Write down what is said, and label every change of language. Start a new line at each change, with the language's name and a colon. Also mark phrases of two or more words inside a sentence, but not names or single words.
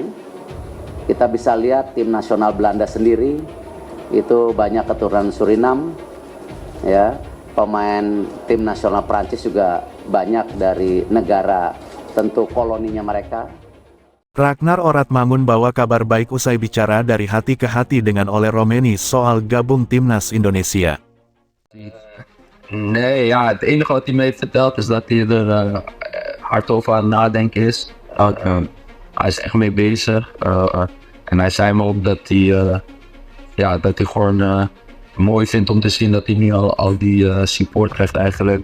Indonesian: Kita bisa lihat tim nasional Belanda sendiri, itu banyak keturunan Suriname, ya. Pemain tim nasional Prancis juga banyak dari negara tentu koloninya mereka. Ragnar Oratmangun bawa kabar baik usai bicara dari hati ke hati dengan Ole Roemeny soal gabung timnas Indonesia.
Dutch: Nee, ja, het enige wat hij me heeft verteld is dat hij er hard over aan het nadenken is. Hij is echt mee bezig. En hij zei me ook dat hij gewoon mooi vindt om te zien dat hij nu al die support krijgt eigenlijk.